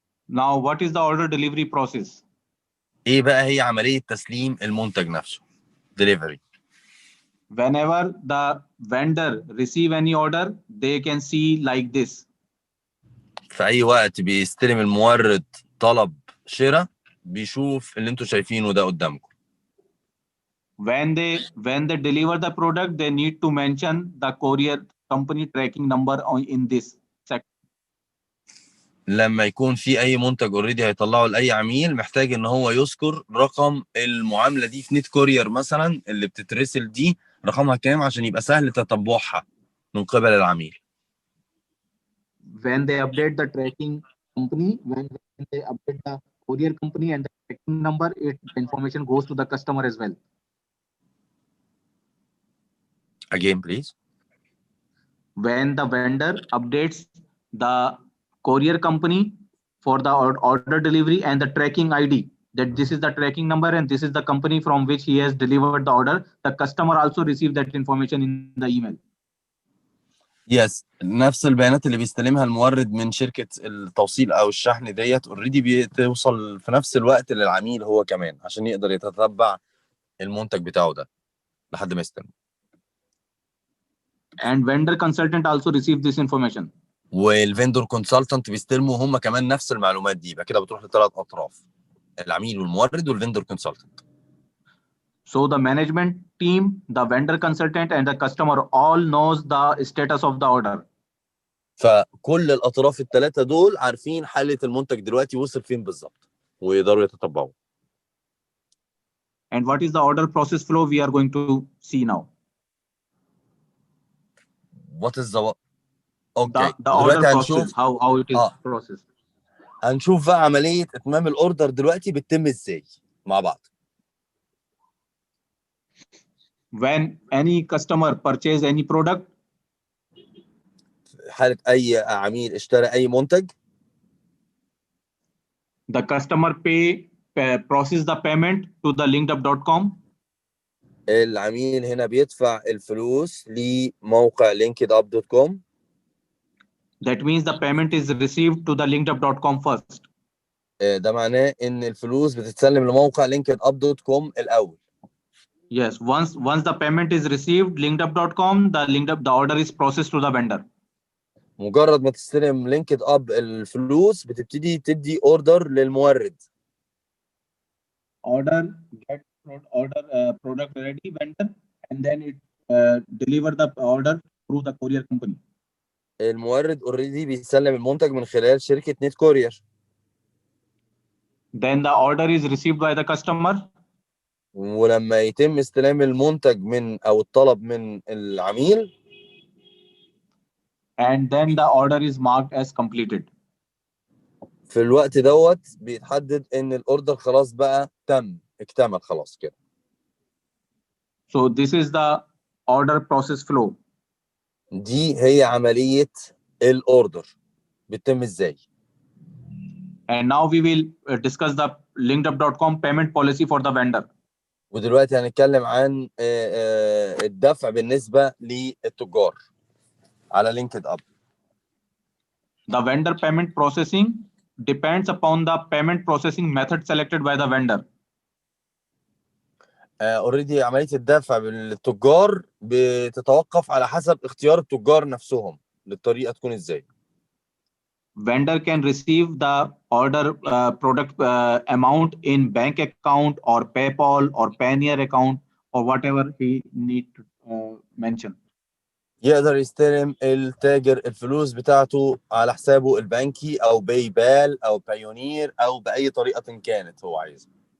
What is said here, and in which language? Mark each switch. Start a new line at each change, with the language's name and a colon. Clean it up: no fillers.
English: Now, what is the order delivery process?
Arabic: ايه بقى هي عملية تسليم المنتج نفسه؟ delivery.
English: Whenever the vendor receive any order, they can see like this.
Arabic: في اي وقت بيستلم المورد طلب شراء بيشوف اللي انتوا شايفينه ده قدامكم.
English: When they deliver the product, they need to mention the courier company tracking number in this section.
Arabic: لما يكون في اي منتج اوريدي هيطلعه لاي عميل، محتاج ان هو يذكر رقم المعامله دي في نت كورير مثلا اللي بتترسل دي رقمها كام عشان يبقى سهل تتبعها من قبل العميل.
English: When they update the tracking company, when they update the courier company and the tracking number, the information goes to the customer as well. Again, please. When the vendor updates the courier company for the order delivery and the tracking ID, that this is the tracking number and this is the company from which he has delivered the order, the customer also receives that information in the email.
Arabic: يس نفس البيانات اللي بيستلمها المورد من شركة التوصيل أو الشحن ديت اوريدي بتوصل في نفس الوقت للعميل هو كمان عشان يقدر يتتبع المنتج بتاعه ده لحد ما يستلم.
English: And vendor consultant also receive this information.
Arabic: والفندور كونسلتنت بيستلموا هم كمان نفس المعلومات دي، يبقى كده بتروح لثلاث أطراف، العميل والمورد والفندور كونسلتنت.
English: So the management team, the vendor consultant and the customer all knows the status of the order.
Arabic: فكل الأطراف الثلاثة دول عارفين حالة المنتج دلوقتي وصل فين بالظبط ويقدروا يتتبعوا.
English: And what is the order process flow we are going to see now? What is the okay The order
Arabic: دلوقتي
English: process,
Arabic: هنشوف
English: how it is processed.
Arabic: هنشوف بقى عملية إتمام الأوردر دلوقتي بتتم إزاي مع بعض.
English: When any customer purchase any product,
Arabic: حالة أي عميل اشترى أي منتج،
English: the customer process the payment to the linkedup.com.
Arabic: العميل هنا بيدفع الفلوس لموقع linkedup.com.
English: That means the payment is received to the linkedup.com first.
Arabic: ده معناه إن الفلوس بتتسلم لموقع linkedup.com الأول.
English: Yes, once the payment is received, linkedup.com, the order is processed to the vendor.
Arabic: مجرد ما تستلم لينكد اب الفلوس بتبتدي تدي اوردر للمورد.
English: Order get product ready vendor and then it deliver the order through the courier company.
Arabic: المورد اوريدي بيسلم المنتج من خلال شركة نت كورير.
English: Then the order is received by the customer.
Arabic: ولما يتم استلام المنتج من او الطلب من العميل،
English: and then the order is marked as completed.
Arabic: في الوقت دوت بيتحدد ان الاوردر خلاص بقى اكتمل خلاص كده.
English: So this is the order process flow.
Arabic: دي هي عملية الاوردر بتتم ازاي.
English: And now we will discuss the linkedup.com payment policy for the vendor.
Arabic: ودلوقتي هنتكلم عن الدفع بالنسبة للتجار على لينكد اب.
English: The vendor payment processing depends upon the payment processing method selected by the vendor.
Arabic: اوريدي عملية الدفع بالتجار بتتوقف على حسب اختيار التجار نفسهم للطريقه تكون ازاي.
English: Vendor can receive the order product amount in bank account or PayPal or Payoneer account or whatever he need to mention.
Arabic: يقدر يستلم التاجر الفلوس بتاعته على حسابه البنكي او باي بال او بايونير او باي طريقه كانت هو عايزها.